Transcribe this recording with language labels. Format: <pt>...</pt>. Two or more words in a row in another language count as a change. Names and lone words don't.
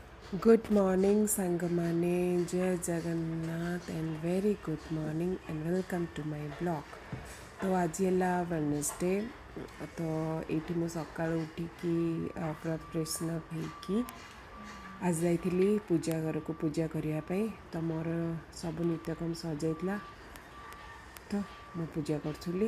<en>Good morning, Sangamane, Jai Jagannath, and very good morning, and welcome to my blog.</en> <or>ତ ଆଜି ହେଲା Wednesday तो ଏଇଠି ମୁଁ ସକାଳୁ ଉଠିକି ପୁରା</or> <en>freshen up</en> <or>ହେଇକି ଆଜି ଯାଇଥିଲି ପୂଜା ଘରକୁ ପୂଜା କରିବା ପାଇଁ। ତ ମୋର ସବୁ ନିତ୍ୟକର୍ମ ସରିଯାଇଥିଲା ତ ମୁଁ ପୂଜା କରୁଥିଲି।</or>